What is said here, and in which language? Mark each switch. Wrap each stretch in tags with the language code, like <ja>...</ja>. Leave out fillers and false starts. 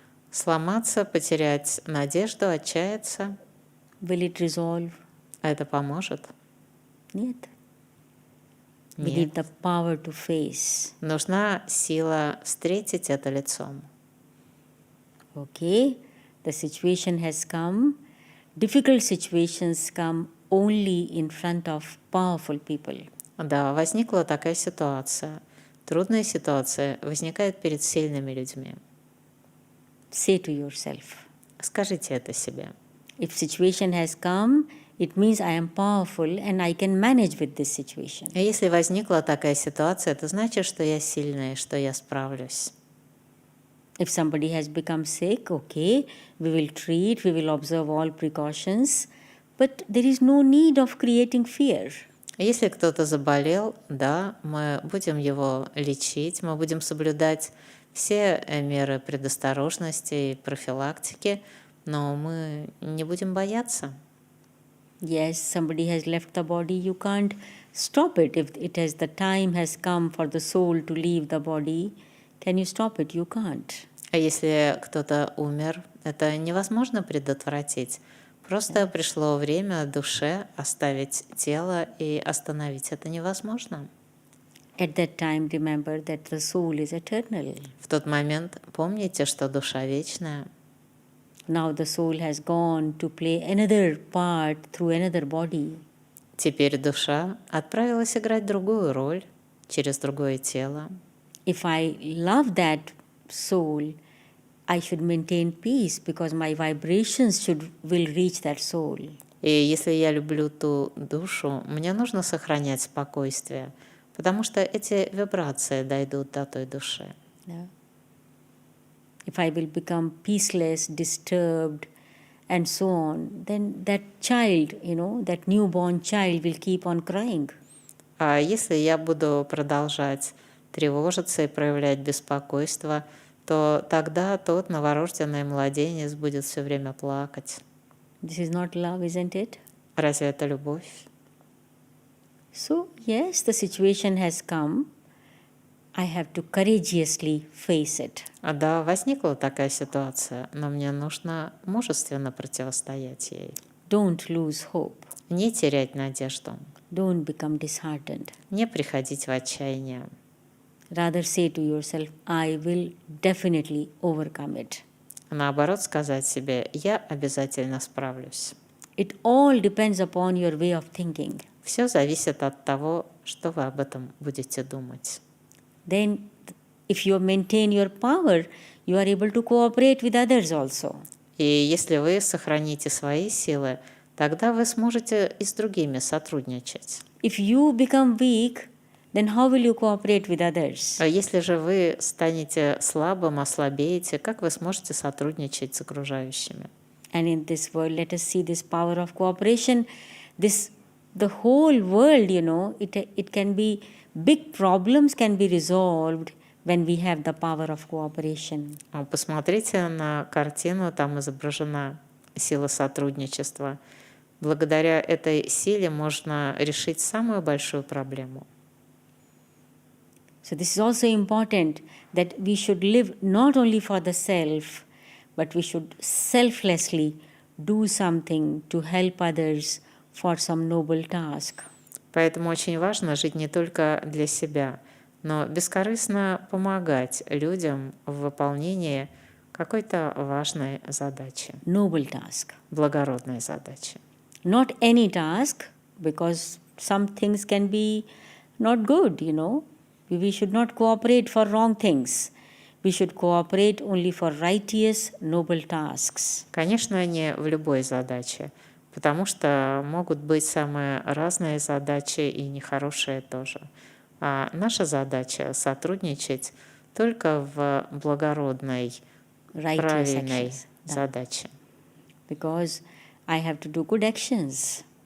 <ru>Сломаться, потерять надежду, отчаяться.</ru> <en>Will it resolve?</en> <ru>А это поможет? Нет.</ru> <en>We need the power to face.</en> <ru>Нужна сила встретить это лицом.</ru> <en>Okay, the situation has come. Difficult situations come only in front of powerful people.</en> <ru>Да, возникла такая ситуация. Трудная ситуация возникает перед сильными людьми.</ru> <en>Say to yourself.</en> <ru>Скажите это себе.</ru> <en>If situation has come, it means I am powerful and I can manage with this situation.</en> <ru>Если возникла такая ситуация, это значит, что я сильная, что я справлюсь.</ru> <en>If somebody has become sick, okay, we will treat, we will observe all precautions, but there is no need of creating fear.</en> <ru>Если кто-то заболел, да, мы будем его лечить, мы будем соблюдать все меры предосторожности и профилактики, но мы не будем бояться.</ru> <en>Yes, somebody has left the body, you can't stop it. If the time has come for the soul to leave the body, can you stop it? You can't.</en> <ru>А если кто-то умер, это невозможно предотвратить. Просто пришло время душе оставить тело, и остановить это невозможно.</ru> <en>At that time, remember that the soul is eternal.</en> <ru>В тот момент помните, что душа вечная.</ru> <en>Now the soul has gone to play another part through another body.</en> <ru>Теперь душа отправилась играть другую роль через другое тело.</ru> <en>If I love that soul, I should maintain peace because my vibrations will reach that soul.</en> <ru>И если я люблю ту душу, мне нужно сохранять спокойствие, потому что эти вибрации дойдут до той души.</ru> <en>Yeah. If I will become peaceless, disturbed, and so on, then that child, that newborn child will keep on crying.</en> <ru>А если я буду продолжать тревожиться и проявлять беспокойство, то тогда тот новорожденный младенец будет все время плакать.</ru> <en>This is not love, isn't it?</en> <ru>Разве это любовь?</ru> <en>So, yes, the situation has come. I have to courageously face it.</en> <ru>Да, возникла такая ситуация, но мне нужно мужественно противостоять ей.</ru> <en>Don't lose hope.</en> <ru>Не терять надежду.</ru> <en>Don't become disheartened.</en> <ru>Не приходить в отчаяние.</ru> <en>Rather say to yourself, I will definitely overcome it.</en> <ru>Наоборот, сказать себе, я обязательно справлюсь.</ru> <en>It all depends upon your way of thinking.</en> <ru>Все зависит от того, что вы об этом будете думать.</ru> <en>Then, if you maintain your power, you are able to cooperate with others also.</en> <ru>И если вы сохраните свои силы, тогда вы сможете и с другими сотрудничать.</ru> <en>If you become weak, then how will you cooperate with others?</en> <ru>А если же вы станете слабым, ослабеете, как вы сможете сотрудничать с окружающими?</ru> <en>And in this world, let us see this power of cooperation. The whole world, it can be, big problems can be resolved when we have the power of cooperation.</en> <ru>Посмотрите на картину, там изображена сила сотрудничества. Благодаря этой силе можно решить самую большую проблему.</ru> <en>So this is also important, that we should live not only for the self, but we should selflessly do something to help others for some noble task.</en> <ru>Поэтому очень важно жить не только для себя, но бескорыстно помогать людям в выполнении какой-то важной задачи.</ru> <en>Noble task.</en> <ru>Благородной задачи.</ru> <en>Not any task, because some things can be not good, We should not cooperate for wrong things. We should cooperate only for righteous, noble tasks.</en> <ru>Конечно, не в любой задаче, потому что могут быть самые разные задачи и нехорошие тоже. А наша задача — сотрудничать только в благородной, правильной задаче.</ru> <en>Because I have to do good actions.</en>